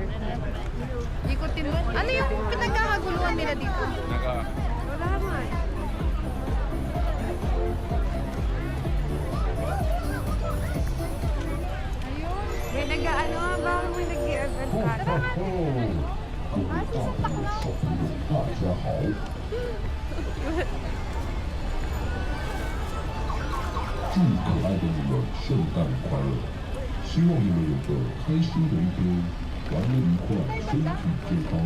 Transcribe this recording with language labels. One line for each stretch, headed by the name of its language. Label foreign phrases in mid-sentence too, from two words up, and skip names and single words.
Filipino: Ikutin mo. Ano yung pinagkakaguluhan nila dito? Wala man. cut.
Chinese: 各位大朋友、小朋友，大家好！祝可爱的你们圣诞快乐！希望你们有个开心的一天，玩得愉快，身体健康。